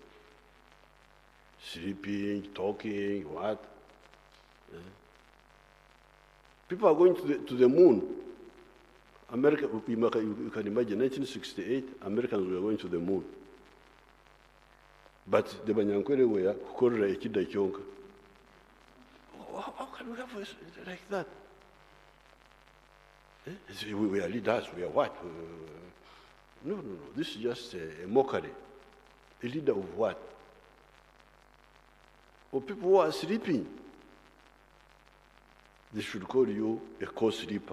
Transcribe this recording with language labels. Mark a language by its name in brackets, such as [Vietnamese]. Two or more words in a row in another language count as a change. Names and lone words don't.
[English] Sleeping, talking, what? People are going to the moon. America, you can imagine, 1968, Americans were going to the moon. But the Banyankore were [Nyankole] kukorera ekidda kyonka. [English] How can we have a like that? We are leaders, we are what? No. This is just a mockery. A leader of what? Or people who are sleeping. They should call you a co-sleeper.